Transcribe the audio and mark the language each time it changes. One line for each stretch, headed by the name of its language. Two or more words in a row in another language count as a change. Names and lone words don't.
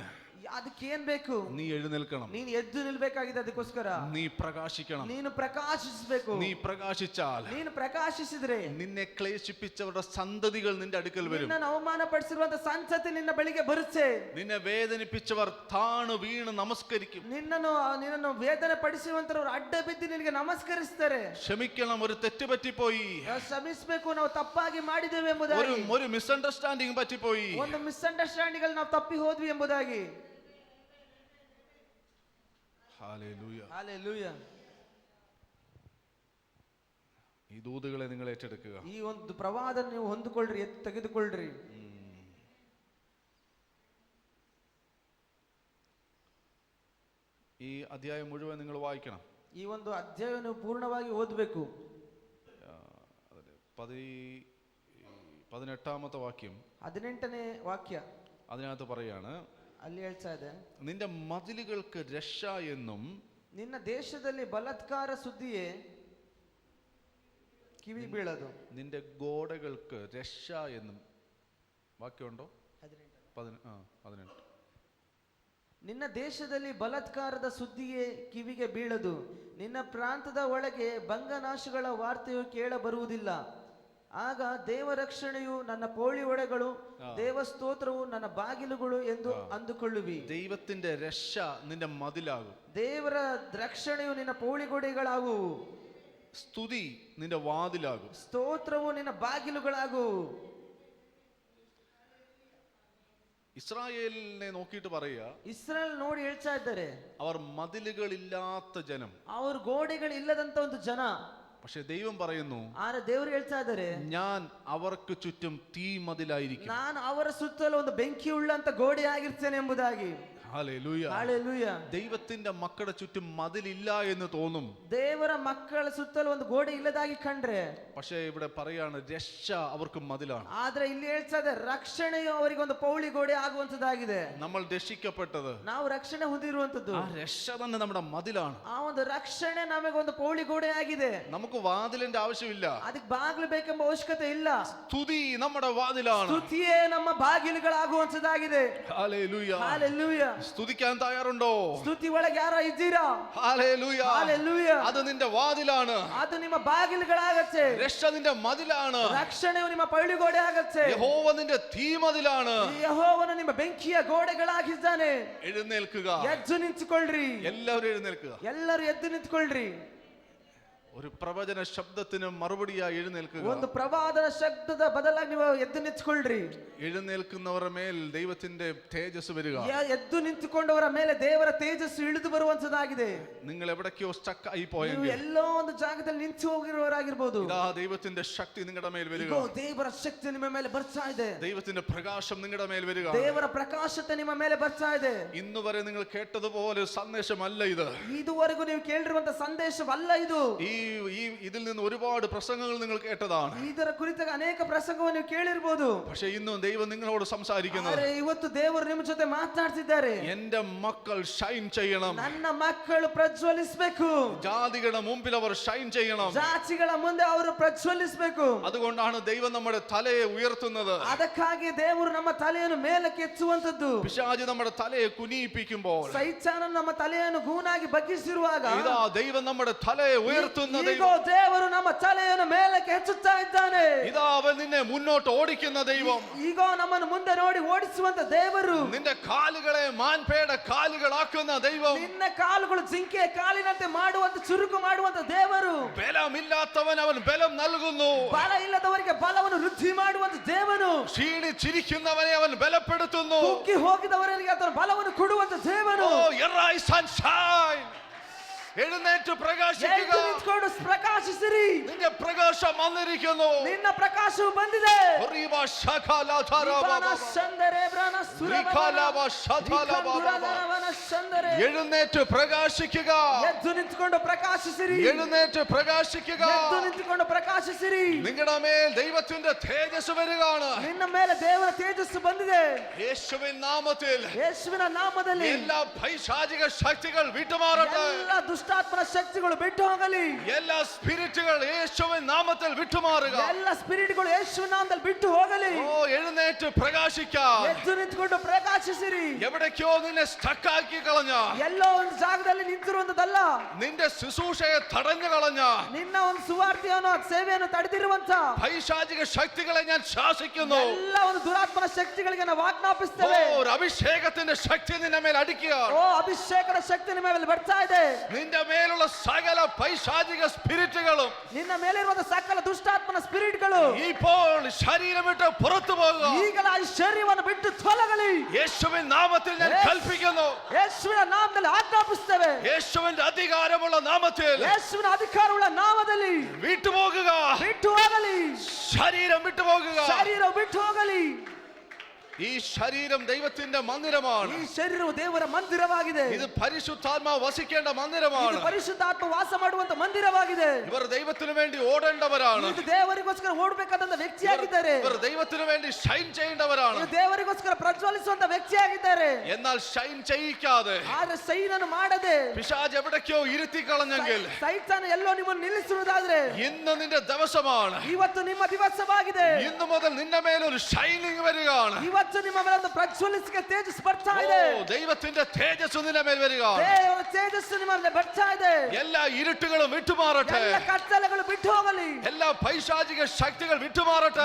Kannada: ಅದಕ್ಕೆ ಏನ್ ಬೇಕು?
Malayalam: നീ എഴുന്നേൽക്കണം,
Kannada: ನೀನು ಎದ್ದು ನಿಲ್ಬೇಕಾಗಿದೆ. ಅದಕ್ಕೋಸ್ಕರ
Malayalam: നീ പ്രകാശിക്കണം.
Kannada: ನೀನು ಪ್ರಕಾಶಿಸಬೇಕು.
Malayalam: നീ പ്രകാശിച്ചാൽ,
Kannada: ನೀನು ಪ್ರಕಾಶಿಸಿದ್ರೆ
Malayalam: നിന്നെ ക്ലേശിപ്പിച്ചവരുടെ സന്തതികൾ നിന്റെ അടുക്കൽ വരും.
Kannada: ನಿನ್ನನ್ನು ಅವಮಾನ ಪಡಿಸಿರುವಂತ ಸಂತತಿ ನಿನ್ನ ಬಳಿಗೆ ಬರುತ್ತೆ.
Malayalam: നിന്നെ വേദനിപ്പിച്ചവർ താണു വീണ് നമസ്കരിക്കും.
Kannada: ನಿನ್ನನ್ನು ವೇದನೆ ಪಡಿಸಿರುವಂತವರು ಅಡ್ಡ ಬಿದ್ದು ನಿನಗೆ ನಮಸ್ಕರಿಸ್ತಾರೆ.
Malayalam: ക്ഷമിക്കണം, ഒരു തെറ്റ് പറ്റിപ്പോയി,
Kannada: ಕ್ಷಮಿಸಬೇಕು, ನಾವು ತಪ್ಪಾಗಿ ಮಾಡಿದ್ದೇವೆ ಎಂಬುದಾಗಿ,
Malayalam: ഒരു മിസ്അണ്ടർസ്റ്റാൻഡിങ് പറ്റിപ്പോയി,
Kannada: ಒಂದು ಮಿಸ್ಅಂಡರ್ಸ್ಟ್ಯಾಂಡಿಂಗ್ ನಾವು ತಪ್ಪಿ ಹೋದ್ವಿ ಎಂಬುದಾಗಿ.
Malayalam: ഹല്ലേലൂയ,
Kannada: ಹಲ್ಲೆಲೂಯ.
Malayalam: ഈ ദൂതുകളെ നിങ്ങൾ ഏറ്റെടുക്കുക.
Kannada: ಈ ಒಂದು ಪ್ರವಾದನ ನೀವು ಹೊಂದಿಕೊಳ್ಳ್ರಿ, ತೆಗೆದುಕೊಳ್ಳ್ರಿ.
Malayalam: ഈ അധ്യായം മുഴുവൻ നിങ്ങൾ വായിക്കണം.
Kannada: ಈ ಒಂದು ಅಧ್ಯಾಯ ನೀವು ಪೂರ್ಣವಾಗಿ ಓದಬೇಕು.
Malayalam: 18ാമത്തെ വാക്യം,
Kannada: 18ನೇ ವಾಕ್ಯ
Malayalam: അതിനകത്ത് പറയാണ്,
Kannada: ಅಲ್ಲಿ ಹೇಳ್ತಾ ಇದೆ,
Malayalam: നിന്റെ മതിലുകൾക്ക് രക്ഷ എന്നും
Kannada: ನಿನ್ನ ದೇಶದಲ್ಲಿ ಬಲಾತ್ಕಾರ ಸುದ್ದಿಯೇ ಕಿವಿ ಬೀಳದು.
Malayalam: നിന്റെ ഗോഡകൾക്ക് രക്ഷ എന്നും വാക്യമുണ്ടോ? 18.
Kannada: ನಿನ್ನ ದೇಶದಲ್ಲಿ ಬಲಾತ್ಕಾರದ ಸುದ್ದಿಯೇ ಕಿವಿಗೆ ಬೀಳದು, ನಿನ್ನ ಪ್ರಾಂತದ ಒಳಗೆ ಭಂಗನಾಶಗಳ ವಾರ್ತೆಯು ಕೇಳ ಬರುವುದಿಲ್ಲ. ಆಗ ದೇವರಕ್ಷಣೆಯು ನನ್ನ ಪೌಳಿಯೊಡೆಗಳು, ದೇವಸ್ತೋತ್ರವು ನನ್ನ ಬಾಗಿಲುಗಳು ಎಂದು ಅಂದುಕೊಳ್ಳುವಿ.
Malayalam: ദൈവത്തിന്റെ രക്ഷ നിന്റെ മതിലാകും.
Kannada: ದೇವರ ರಕ್ಷಣೆಯು ನಿನ್ನ ಪೌಳಿಗೋಡೆಗಳಾಗುವು.
Malayalam: സ്തുതി നിന്റെ വാതിലാകും.
Kannada: ಸ್ತೋತ್ರವು ನಿನ್ನ ಬಾಗಿಲುಗಳಾಗುವು.
Malayalam: ഇസ്രായേലിനെ നോക്കിയിട്ട് പറയുക,
Kannada: ಇಸ್ರಾಯೇಲ್ ನೋಡಿ ಹೇಳ್ತಾ ಇದ್ದಾರೆ,
Malayalam: അവർ മതിലുകളില്ലാത്ത ജനം.
Kannada: ಅವ್ರ ಗೋಡೆಗಳಿಲ್ಲದಂತ ಒಂದು ಜನ.
Malayalam: പക്ഷെ ദൈവം പറയുന്നു,
Kannada: ಆದ್ರೆ ದೇವರು ಹೇಳ್ತಾ ಇದ್ದಾರೆ,
Malayalam: ഞാൻ അവർക്ക് ചുറ്റും തീ മതിലായിരിക്കും.
Kannada: ನಾನು ಅವರ ಸುತ್ತಲೂ ಒಂದು ಬೆಂಕಿ ಉಳ್ಳಂತ ಗೋಡೆ ಆಗಿರ್ತೇನೆ ಎಂಬುದಾಗಿ.
Malayalam: ഹല്ലേലൂയ.
Kannada: ಹಲ್ಲೆಲೂಯ.
Malayalam: ദൈവത്തിന്റെ മക്കളുടെ ചുറ്റും മതിലില്ല എന്ന് തോന്നും.
Kannada: ದೇವರ ಮಕ್ಕಳ ಸುತ್ತಲೂ ಒಂದು ಗೋಡೆ ಇಲ್ಲದಾಗಿ ಕಂಡ್ರೆ,
Malayalam: പക്ഷേ ഇവിടെ പറയാണ് രക്ഷ അവർക്ക് മതിലാണ്.
Kannada: ಆದ್ರೆ ಇಲ್ಲಿ ಹೇಳ್ತಾ ಇದೆ, ರಕ್ಷಣೆಯು ಅವರಿಗೆ ಒಂದು ಪೌಳಿ ಗೋಡೆ ಆಗುವಂತದ್ದಾಗಿದೆ.
Malayalam: നമ്മൾ രക്ഷിക്കപ്പെട്ടത്,
Kannada: ನಾವು ರಕ್ಷಣೆ ಹೊಂದಿರುವಂತದ್ದು,
Malayalam: ആ രക്ഷ തന്നെ നമ്മുടെ മതിലാണ്.
Kannada: ಆ ಒಂದು ರಕ್ಷಣೆ ನಮಗೊಂದು ಪೌಳಿ ಗೋಡೆ ಆಗಿದೆ.
Malayalam: നമുക്ക് വാതിലിന്റെ ആവശ്യമില്ല.
Kannada: ಅದಕ್ಕೆ ಬಾಗಿಲು ಬೇಕೆಂಬ ಅವಶ್ಯಕತೆ ಇಲ್ಲ.
Malayalam: സ്തുതി നമ്മുടെ വാതിലാണ്.
Kannada: ಸ್ತುತಿಯೇ ನಮ್ಮ ಬಾಗಿಲುಗಳಾಗುವಂತದ್ದಾಗಿದೆ.
Malayalam: ഹല്ലേലൂയ.
Kannada: ಹಲ್ಲೆಲೂಯ.
Malayalam: സ്തുതിക്കാൻ തയ്യാറുണ്ടോ?
Kannada: ಸ್ತುತಿ ಒಳಗೆ ಯಾರೋ ಇದ್ದೀರಾ?
Malayalam: ഹല്ലേലൂയ.
Kannada: ಹಲ್ಲೆಲೂಯ.
Malayalam: അത് നിന്റെ വാതിലാണ്.
Kannada: ಅದು ನಿಮ್ಮ ಬಾಗಿಲುಗಳಾಗತ್ತೆ.
Malayalam: രക്ഷ നിന്റെ മതിലാണ്.
Kannada: ರಕ್ಷಣೆಯು ನಿಮ್ಮ ಪೌಳಿ ಗೋಡೆ ಆಗತ್ತೆ.
Malayalam: യഹോവ നിന്റെ തീ മതിലാണ്.
Kannada: ಯೆಹೋವನು ನಿಮ್ಮ ಬೆಂಕಿಯ ಗೋಡೆಗಳಾಗಿದ್ದಾನೆ.
Malayalam: എഴുന്നേൽക്കുക.
Kannada: ಎದ್ದು ನಿಂತುಕೊಳ್ಳ್ರಿ.
Malayalam: എല്ലാവരും എഴുന്നേൽക്കുക.
Kannada: ಎಲ್ಲರೂ ಎದ್ದು ನಿಂತುಕೊಳ್ಳ್ರಿ.
Malayalam: ഒരു പ്രവചന ശബ്ദത്തിന് മറുപടിയായി എഴുന്നേൽക്കുക.
Kannada: ಒಂದು ಪ್ರವಾದನ ಶಬ್ದದ ಬದಲಾಗಿ ನೀವು ಎದ್ದು ನಿಂತುಕೊಳ್ಳ್ರಿ.
Malayalam: എഴുന്നേൽക്കുന്നവരുടെ മേൽ ദൈവത്തിന്റെ തേജസ് വരിക.
Kannada: ಎದ್ದು ನಿಂತುಕೊಂಡವರ ಮೇಲೆ ದೇವರ ತೇಜಸ್ಸು ಇಳಿದು ಬರುವಂತದ್ದಾಗಿದೆ.
Malayalam: നിങ്ങൾ എവിടേക്കോ സ്റ്റക്ക് ആയി
Kannada: ನೀವು
Malayalam: പോയെങ്കിൽ
Kannada: ಎಲ್ಲೋ ಒಂದು ಜಾಗದಲ್ಲಿ ನಿಂತು ಹೋಗಿರುವವರಾಗಿರ್ಬೋದು.
Malayalam: ഇതാ ദൈവത്തിന്റെ ശക്തി നിങ്ങളുടെ മേൽ വരിക.
Kannada: ಇಗೋ ದೇವರ ಶಕ್ತಿ ನಿಮ್ಮ ಮೇಲೆ ಬರ್ತಾ ಇದೆ.
Malayalam: ദൈവത്തിന്റെ പ്രകാശം നിങ്ങളുടെ മേൽ വരിക.
Kannada: ದೇವರ ಪ್ರಕಾಶತೆ ನಿಮ್ಮ ಮೇಲೆ ಬರ್ತಾ ಇದೆ.
Malayalam: ഇന്ന് വരെ നിങ്ങൾ കേട്ടതുപോലെ സന്ദേശമല്ല ഇത്.
Kannada: ಇದುವರೆಗೂ ನೀವು ಕೇಳಿರುವಂತ ಸಂದೇಶವಲ್ಲ ಇದು.
Malayalam: ഇതിൽ നിന്ന് ഒരുപാട് പ്രസംഗങ്ങൾ നിങ്ങൾ കേട്ടതാണ്.
Kannada: ಇದರ ಕುರಿತಾಗಿ ಅನೇಕ ಪ್ರಸಂಗವನ್ನು ನೀವು ಕೇಳಿರಬಹುದು.
Malayalam: പക്ഷേ ഇന്നും ദൈവം നിങ്ങളോട് സംസാരിക്കുന്നത്,
Kannada: ಆದರೆ ಇವತ್ತು ದೇವರು ನಿಮ್ಮ ಜೊತೆ ಮಾತನಾಡ್ತಿದ್ದಾರೆ.
Malayalam: എന്റെ മക്കൾ ഷൈൻ ചെയ്യണം.
Kannada: ನನ್ನ ಮಕ್ಕಳು ಪ್ರಜ್ವಲಿಸಬೇಕು.
Malayalam: ജാതികളുടെ മുമ്പിൽ അവർ ഷൈൻ ചെയ്യണം.
Kannada: ಜಾತಿಗಳ ಮುಂದೆ ಅವರು ಪ್ರಜ್ವಲಿಸಬೇಕು.
Malayalam: അതുകൊണ്ടാണ് ദൈവം നമ്മുടെ തലയെ ഉയർത്തുന്നത്.
Kannada: ಅದಕ್ಕಾಗಿ ದೇವರು ನಮ್ಮ ತಲೆಯನ್ನು ಮೇಲಕ್ಕೆ ಎತ್ತುವಂತದ್ದು.
Malayalam: പിശാച് നമ്മുടെ തലയെ കുനിയിപ്പിക്കുമ്പോൾ,
Kannada: ಸೈತಾನನು ನಮ್ಮ ತಲೆಯನ್ನು ಗೂನಾಗಿ ಬಗ್ಗಿಸಿರುವಾಗ,
Malayalam: ഇതാ ദൈവം നമ്മുടെ തലയെ ഉയർത്തുന്ന
Kannada: ಈಗ ದೇವರು ನಮ್ಮ ತಲೆಯನ್ನು ಮೇಲಕ್ಕೆ ಎತ್ತುತ್ತಾ ಇದ್ದಾನೆ.
Malayalam: ഇതാ അവൻ നിന്നെ മുന്നോട്ട് ഓടിക്കുന്ന ദൈവം.
Kannada: ಈಗ ನಮ್ಮನ್ನು ಮುಂದೆ ನೋಡಿ ಓಡಿಸುವಂತ ದೇವರು.
Malayalam: നിന്റെ കാലുകളെ മാൻപേട കാലുകളാക്കുന്ന ദൈവം.
Kannada: ನಿನ್ನ ಕಾಲುಗಳು ಜಿಂಕೆಯ ಕಾಲಿನಂತೆ ಮಾಡುವಂತ ಚುರುಕು ಮಾಡುವಂತ ದೇವರು.
Malayalam: ബലമില്ലാത്തവൻ അവൻ ബലം നൽകുന്നു.
Kannada: ಬಲ ಇಲ್ಲದವರಿಗೆ ಬಲವನ್ನು ವೃದ್ಧಿ ಮಾಡುವಂತ ದೇವನು.
Malayalam: ക്ഷീണിച്ചിരിക്കുന്നവനെ അവൻ ബലപ്പെടുത്തുന്നു.
Kannada: ಕುಗ್ಗಿ ಹೋಗಿದವರಿಗೆ ಆತನ ಬಲವನ್ನು ಕೊಡುವಂತ ದೇವನು.
English: Arise and shine.
Malayalam: എഴുന്നേറ്റ് പ്രകാശിക്കുക.
Kannada: ಎದ್ದು ನಿಂತ್ಕೊಂಡು ಪ್ರಕಾಶಿಸಿರಿ.
Malayalam: നിന്റെ പ്രകാശം വന്നിരിക്കുന്നു.
Kannada: ನಿನ್ನ ಪ್ರಕಾಶವು ಬಂದಿದೆ. റിബാ ശഖാലാ ധാരാബാബ. ಸಂದರೆ ಬ್ರಾನ ರಿಖಾಲಾಬಾ ಶಥಾಲಾಬಾ. ಸಂದರೆ.
Malayalam: എഴുന്നേറ്റ് പ്രകാശിക്കുക.
Kannada: ಎದ್ದು ನಿಂತ್ಕೊಂಡು ಪ್ರಕಾಶಿಸಿರಿ.
Malayalam: എഴുന്നേറ്റ് പ്രകാശിക്കുക.
Kannada: ಎದ್ದು ನಿಂತ್ಕೊಂಡು ಪ್ರಕಾಶಿಸಿರಿ.
Malayalam: നിങ്ങളുടെ മേൽ ദൈവത്തിന്റെ തേജസ് വരികയാണ്.
Kannada: ನಿನ್ನ ಮೇಲೆ ದೇವರ ತೇಜಸ್ಸು ಬಂದಿದೆ.
Malayalam: യേശുവിൻ നാമത്തിൽ
Kannada: ಯೇಸುವಿನ ನಾಮದಲ್ಲಿ
Malayalam: എല്ലാ പൈശാചിക ശക്തികൾ വിട്ടുമാറട്ടെ.
Kannada: ಎಲ್ಲ ದುಷ್ಟಾತ್ಮನ ಶಕ್ತಿಗಳು ಬಿಟ್ಟು ಹೋಗಲಿ.
Malayalam: എല്ലാ സ്പിരിറ്റുകൾ യേശുവിൻ നാമത്തിൽ വിട്ടുമാറുക.
Kannada: ಎಲ್ಲ ಸ್ಪಿರಿಟ್ಗಳು ಯೇಸುವಿನ ನಾಮದಲ್ಲಿ ಬಿಟ್ಟು ಹೋಗಲಿ.
Malayalam: എഴുന്നേറ്റ് പ്രകാശിക്കാം.
Kannada: ಎದ್ದು ನಿಂತ್ಕೊಂಡು ಪ್ರಕಾಶಿಸಿರಿ.
Malayalam: എവിടേക്കോ നിന്നെ സ്റ്റക്കാക്കി കളഞ്ഞ,
Kannada: ಎಲ್ಲೋ ಒಂದು ಜಾಗದಲ್ಲಿ ನಿಂತಿರುವಂತದಲ್ಲ,
Malayalam: നിന്റെ ശുശ്രൂഷയെ തടഞ്ഞു കളഞ്ഞ
Kannada: ನಿನ್ನ ಒಂದು ಸುವಾರ್ತೆಯನ್ನು ಸೇವೆಯನ್ನು ತಡೆದಿರುವಂತ
Malayalam: പൈശാചിക ശക്തികളെ ഞാൻ ശാസിക്കുന്നു.
Kannada: ಎಲ್ಲ ಒಂದು ದುರಾತ್ಮನ ಶಕ್ತಿಗಳಿಗೆ ನಾವು ಆಜ್ಞಾಪಿಸ್ತೇವೆ.
Malayalam: ഒരു അഭിഷേകത്തിന്റെ ശക്തി നിന്റെ മേൽ അടിക്കുക.
Kannada: ಓ ಅಭಿಷೇಕದ ಶಕ್ತಿ ನಿಮ್ಮ ಮೇಲೆ ಬರ್ತಾ ಇದೆ.
Malayalam: നിന്റെ മേലുള്ള സകല പൈശാചിക സ്പിരിറ്റുകളും
Kannada: ನಿನ್ನ ಮೇಲಿರುವಂತ ಸಕಲ ದುಷ್ಟಾತ್ಮನ ಸ್ಪಿರಿಟ್ಗಳು
Malayalam: ഇപ്പോൾ ശരീരം വിട്ട് പുറത്തു പോകുക.
Kannada: ಈಗಲ ಈ ಶರೀರವನ್ನು ಬಿಟ್ಟು ತೊಲಗಲಿ.
Malayalam: യേശുവിൻ നാമത്തിൽ ഞാൻ കൽപ്പിക്കുന്നു.
Kannada: ಯೇಸುವಿನ ನಾಮದಲ್ಲಿ ಆಜ್ಞಾಪಿಸ್ತೇವೆ.
Malayalam: യേശുവിന്റെ അധികാരമുള്ള നാമത്തിൽ
Kannada: ಯೇಸುವಿನ ಅಧಿಕಾರವುಳ್ಳ ನಾಮದಲ್ಲಿ
Malayalam: വിട്ടുപോകുക.
Kannada: ಬಿಟ್ಟು ಹೋಗಲಿ.
Malayalam: ശരീരം വിട്ടുപോകുക.
Kannada: ಶರೀರ ಬಿಟ್ಟು ಹೋಗಲಿ.
Malayalam: ഈ ശരീരം ദൈവത്തിന്റെ മന്ദിരമാണ്.
Kannada: ಈ ಶರೀರವು ದೇವರ ಮಂದಿರವಾಗಿದೆ.
Malayalam: ഇത് പരിശുദ്ധാത്മാവ് വസിക്കേണ്ട മന്ദിരമാണ്.
Kannada: ಇದು ಪರಿಶುದ್ಧಾತ್ಮ ವಾಸ ಮಾಡುವಂತ ಮಂದಿರವಾಗಿದೆ.
Malayalam: ഇവർ ദൈവത്തിനു വേണ്ടി ഓടേണ്ടവരാണ്.
Kannada: ಇದು ದೇವರಿಗೋಸ್ಕರ ಓಡಬೇಕಾದಂತ ವ್ಯಕ್ತಿಯಾಗಿದ್ದಾರೆ.
Malayalam: ഇവർ ദൈവത്തിനു വേണ്ടി ഷൈൻ ചെയ്യേണ്ടവരാണ്.
Kannada: ಇದು ದೇವರಿಗೋಸ್ಕರ ಪ್ರಜ್ವಲಿಸುವಂತ ವ್ಯಕ್ತಿಯಾಗಿದ್ದಾರೆ.
Malayalam: എന്നാൽ ഷൈൻ ചെയ്യിക്കാതെ
Kannada: ಆದ್ರೆ ಸೈನನ್ನು ಮಾಡದೆ
Malayalam: പിശാച് എവിടേക്കോ ഇരുത്തി കളഞ്ഞെങ്കിൽ
Kannada: ಸೈತಾನ ಎಲ್ಲೋ ನಿಮ್ಮನ್ನು ನಿಲ್ಲಿಸುವುದಾದ್ರೆ
Malayalam: ഇന്ന് നിന്റെ ദിവസമാണ്.
Kannada: ಇವತ್ತು ನಿಮ್ಮ ದಿವಸವಾಗಿದೆ.
Malayalam: ഇന്നു മുതൽ നിന്റെ മേലൊരു ഷൈനിങ് വരികയാണ്.
Kannada: ಇವತ್ತು ಇವತ್ತು ನಿಮ್ಮ ಮೇಲೆ ಒಂದು ಪ್ರಜ್ವಲಿಸಿಕೆ ತೇಜಸ್ ಬರ್ತಾ ಇದೆ.
Malayalam: ദൈവത്തിന്റെ തേജസ് നിന്റെ മേൽ വരിക.
Kannada: ದೇವರ ತೇಜಸ್ಸು ನಿಮ್ಮ ಮೇಲೆ ಬರ್ತಾ ಇದೆ.
Malayalam: എല്ലാ ഇരുട്ടുകളും വിട്ടുമാറട്ടെ.
Kannada: ಎಲ್ಲ ಕತ್ತಲೆಗಳು ಬಿಟ್ಟು ಹೋಗಲಿ.
Malayalam: എല്ലാ പൈശാചിക ശക്തികൾ വിട്ടുമാറട്ടെ.